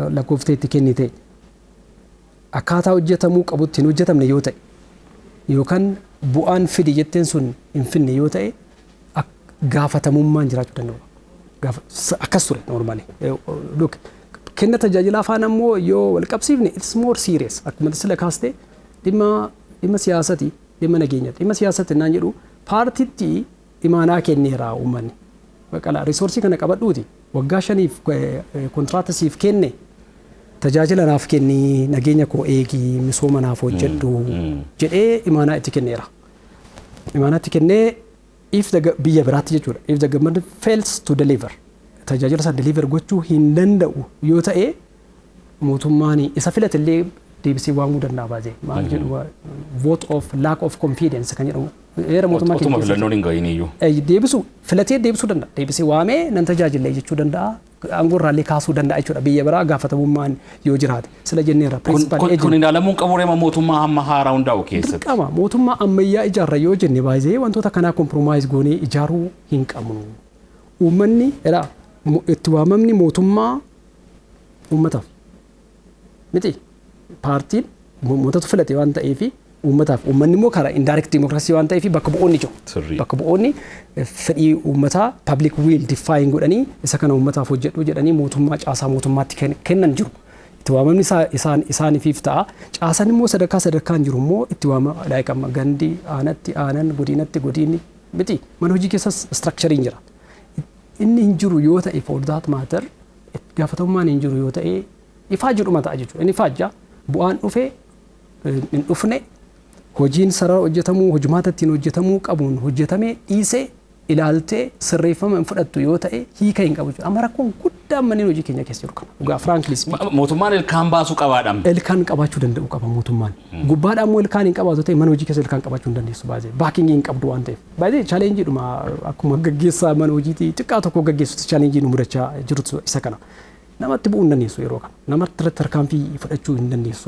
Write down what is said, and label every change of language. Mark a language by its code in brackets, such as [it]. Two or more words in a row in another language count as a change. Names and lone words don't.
[om] Lakkooftee itti kennite akkaataa hojjetamuu qabutti hin hojjetamne yoo ta'e yookaan bu'aan fidi jetteen sun hin finne yoo ta'e gaafatamummaan jiraachuu danda'u. Akkas ture normally. Kenna tajaajilaa faana immoo yoo wal qabsiifne [en] it's more serious. [om] Akkuma sila kaastee dhimma siyaasati dhimma nageenyaati. Dhimma siyaasati naan jedhu paartiitti imaanaa kenneera uummanni. Bakala risoorsii kana qabadhuuti waggaa 5 kontraata siif kenne tajaajila naaf kenni nageenya koo eegi misooma naaf hojjedhu jedhee imaanaa itti kenneera. Imaanaa itti kennee biyya biraatti jechuudha. [en] If the government fails to deliver [om] tajaajila sana deliver gochuu hin danda'u yoo ta'e mootummaan isa filatillee deebisee waamuu danda'a baay'ee. Maal jedhu [en] vote of lack of confidence [om] kan jedhamu. Era mootummaa keessa. Otuma filannoon hin gahin iyyuu. Deebisuu filatee deebisuu danda'a. Deebisee waamee nan tajaajila jechuu danda'a. Aangoo irraallee kaasuu danda'a jechuudha. Biyya biraa gaafatamummaan yoo jiraate. Sila jenneerra. Kun ilaalamuun qabu reema mootummaa amma haaraa hundaa'u keessatti. Dirqama mootummaa ammayyaa ijaarra yoo jenne baay'ee wantoota kanaa kompromaayiz goonee ijaaruu hin qabnu. Uummanni itti waamamni mootummaa uummataaf miti paartiin uummatatu filate waan ta'eef uummataaf uummanni immoo karaa [en] indirect democracy [om] waan ta'eef bakka bu'oonni jiru. Bakka bu'oonni fedhii uummataa [en] public will [om] define godhanii isa kana uummataaf hojjedhu jedhanii mootummaa caasaa mootummaatti kennan jiru. Itti waamamni isaaniif ta'a. Caasaan immoo sadarkaan jiru immoo itti waamama daa'ima gandi aanatti aanan godinatti godinni miti mana hojii keessas structurein jira. Inni hin jiru yoo ta'e [en] for that matter [om] gaafatamummaan hin jiru yoo ta'e ifaa jedhuma ta'a jechuudha. Inni faajja bu'aan dhufee hin dhufne hojiin sarara hojjetamuu hojumaata ittiin hojjetamuu qabuun hojjetamee dhiisee ilaaltee sirreeffama hin fudhattu yoo ta'e hiika hin qabu jechuudha. Amma rakkoon guddaan manneen hojii keenya keessa jiru kana. Dhugaa [en] frankly speaking. [om] Mootummaan ilkaan baasuu qabaadhaan. Ilkaan qabaachuu danda'u qaba mootummaan. Gubbaadhaan immoo ilkaan hin qabaatu ta'e mana hojii keessa ilkaan qabaachuu hin dandeessu baay'ee. Baakingii hin qabdu waan ta'eef. Baay'ee chaalenjii dhuma akkuma gaggeessaa mana hojiitii xiqqaa tokko gaggeessutti chaalenjii nu mudachaa jirutu isa kana. Namatti bu'uu hin dandeessu yeroo kana. Namatti irratti tarkaanfii fudhachuu hin dandeessu.